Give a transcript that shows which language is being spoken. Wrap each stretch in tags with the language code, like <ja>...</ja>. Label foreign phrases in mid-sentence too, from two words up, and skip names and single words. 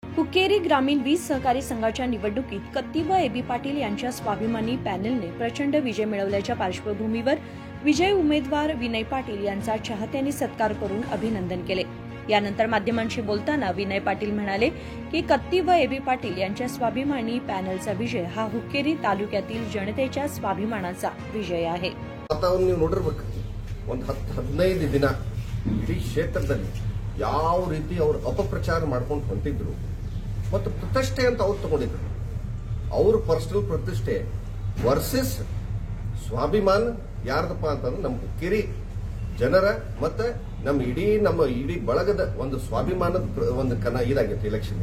<mr>हुक्केरी ग्रामीण वीज सहकारी संघाच्या निवडणुकीत कत्ती व एबी पाटील यांच्या स्वाभिमानी पॅनेलने प्रचंड विजय मिळवल्याच्या पार्श्वभूमीवर विजयी उमेदवार विनय पाटील यांचा चाहत्यांनी सत्कार करून अभिनंदन केले। यानंतर माध्यमांशी बोलताना विनय पाटील म्हणाले की कत्ती व एबी पाटील यांच्या स्वाभिमानी पॅनेलचा विजय हा हुक्केरी तालुक्यातील जनतेच्या स्वाभिमानाचा विजय आहे।</mr> <kn>आता ನೀವು ನೋಡಿರಬೇಕು ಒಂದು 15 ದಿನ ಇಡೀ ಕ್ಷೇತ್ರದಲ್ಲಿ ಯಾವ ರೀತಿ ಅವರು ಅಪಪ್ರಚಾರ ಮಾಡ್ಕೊಂಡು ಹೊಂಟಿದ್ರು ಮತ್ತು ಪ್ರತಿಷ್ಠೆ ಅಂತ ಅವರು ತಗೊಂಡಿದ್ರು। ಅವ್ರ ಪರ್ಸನಲ್ ಪ್ರತಿಷ್ಠೆ ವರ್ಸಸ್ ಸ್ವಾಭಿಮಾನ ಯಾರ್ದಪ್ಪ ಅಂತಂದ್ರೆ ನಮ್ಮ ಹುಕ್ಕೇರಿ ಜನರ ಮತ್ತೆ ನಮ್ಮ ಇಡೀ ಬಳಗದ ಒಂದು ಸ್ವಾಭಿಮಾನದ ಒಂದು ಇದಾಗೈತಿ ಎಲೆಕ್ಷನ್।</kn>